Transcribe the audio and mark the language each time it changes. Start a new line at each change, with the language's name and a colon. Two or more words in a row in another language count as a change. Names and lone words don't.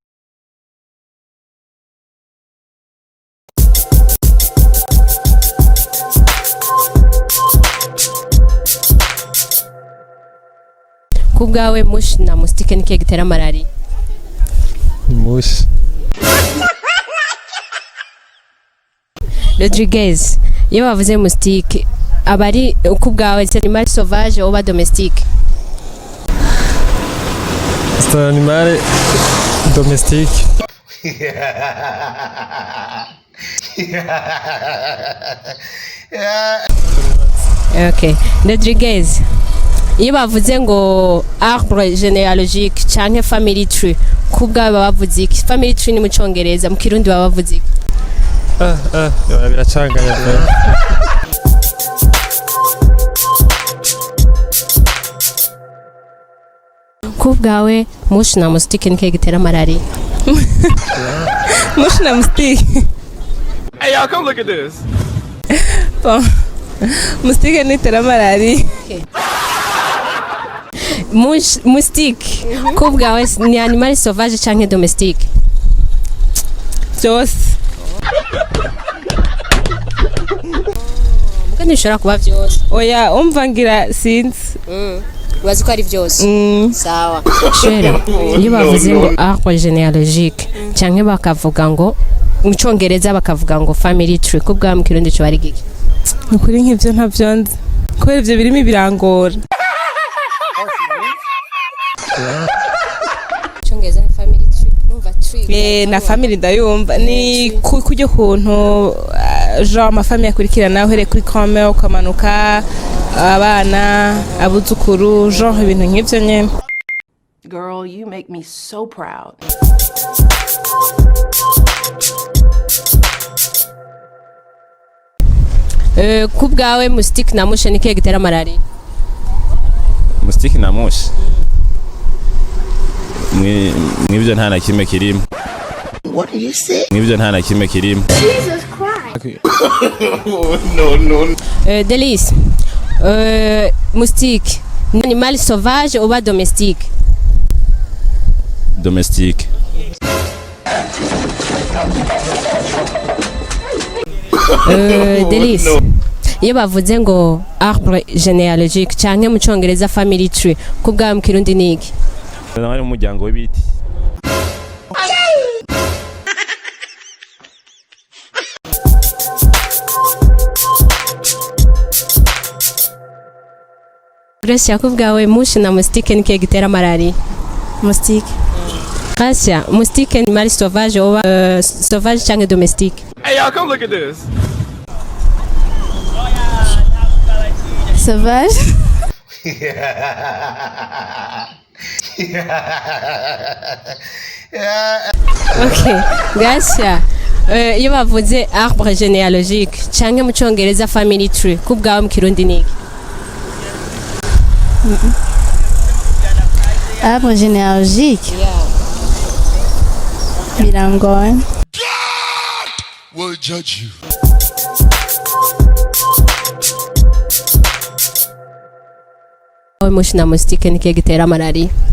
Rundi: Kubwawe mush na mustike nike gitera malaria? Mush. Rodriguez, iyo bavuze mustike abari kubwawe
French: c'est animal sauvage ou domestique? C'est un animal domestique.
Rundi: Okay. Rodriguez, iyo bavuze ngo
French: arbre généalogique
Rundi: canke
English: family tree
Rundi: kubwa bavuze iki?
English: Family tree
Rundi: ni mu Congereza, mu Kirundi bavuze iki? Biracanganya pe. Kubwawe mush na mustike nike gitera malaria? Mush na mustike.
English: Hey y'all, come look at this.
Rundi: Bon. Mustike nitera malaria. Okay. Moustique, kubwawe ni
French: animal sauvage
Rundi: canke domestique? Byose. Mugani ushobora kuba byose. Oya umvangira since. Bazi ko ari byose. Sawa. Shera, iyo bavuze ngo
French: arbre généalogique
Rundi: canke bakavuga ngo mu Congereza bakavuga ngo
English: family tree
Rundi: kubwa mu Kirundi cyo bari giki? Ukuri nk'ivyo ntavyonze. Kubera ivyo birimo ibirangora. Congereza ni
English: family tree,
Rundi: numva tree. Na family ndayumva ni kujya kuntu genre amafamily akurikirana uhere kuri kome ukamanuka abana abuzukuru genre ibintu nk'ivyo nyene.
English: Girl, you make me so proud.
Rundi: Kubwawe mustike na mushe nike gitera malaria? Mustike na mushe mwibyo nta na kimwe kirimo.
English: What did you say?
Rundi: Mwibyo nta na kimwe kirimo.
English: Jesus Christ. No.
Rundi: Delice,
French: moustique, animal sauvage ou domestique? Domestique.
Rundi: Delice, iyo bavuze ngo
French: arbre généalogique
Rundi: canke mu Congereza
English: family tree
Rundi: kubwa mu Kirundi niki? Ari umuryango w'ibiti. Gracia, kubwawe mushi na mustike nike gitera malaria? Mustike. Gracia, mustike ni
French: animal sauvage ou sauvage
Rundi: canke domestique?
English: Hey y'all, come look at this.
French: Sauvage.
Rundi: Okay, Gracia. Iyo bavuze
French: arbre généalogique
Rundi: canke mu Congereza
English: family tree
Rundi: kubwawe mu Kirundi niki?
French: Arbre généalogique.
Rundi: Birangoye.
English: God will judge you.
Rundi: Mushi na mustike nike gitera malaria?